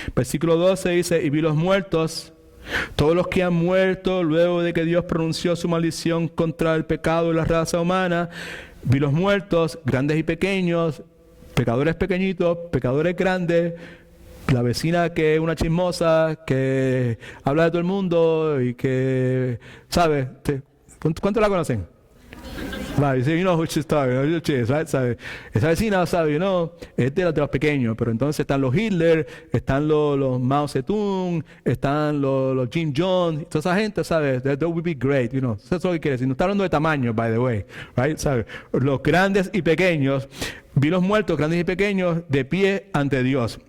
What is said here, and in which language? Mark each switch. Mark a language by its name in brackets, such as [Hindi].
[Spanish] Versículo 12 dice, y vi los muertos, todos los que han muerto luego de que Dios pronunció su maldición contra el pecado de la raza humana. Vi los muertos, grandes y pequeños, pecadores pequeñitos, pecadores grandes, la vecina que es una chismosa, que habla de todo el mundo y que, ¿sabes? ¿Cuánto la conocen? [English] Right, you know who she's talking, right? [Spanish] ¿Sabe? Esa vecina, ¿sabe? Es de los pequeños, pero entonces están los Hitler, están los Mao Zedong, están los Jim Jones, toda esa gente, ¿sabe? [English] That would be great, [Spanish] Eso es lo que quiere decir. No está hablando de tamaño, [English] by the way, right? [Spanish] ¿Sabe? Los grandes y pequeños, vi los muertos, grandes y pequeños, de pie ante Dios.